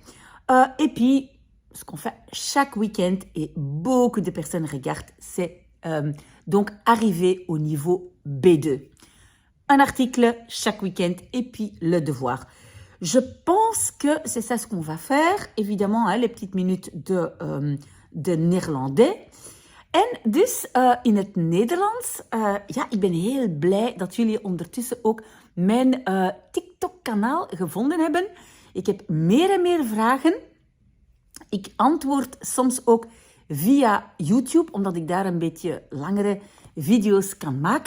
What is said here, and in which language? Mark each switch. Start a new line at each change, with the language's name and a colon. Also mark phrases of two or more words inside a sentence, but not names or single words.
French: Et puis, ce qu'on fait chaque week-end, et beaucoup de personnes regardent, c'est donc arriver au niveau B2. Un article chaque week-end et puis le devoir. Je pense que c'est ça ce qu'on va faire. Évidemment, les petites minutes de néerlandais.
Dutch: En dus in het Nederlands, ik ben heel blij dat jullie ondertussen ook mijn TikTok-kanaal gevonden hebben. Ik heb meer en meer vragen. Ik antwoord soms ook via YouTube, omdat ik daar een beetje langere video's kan maken.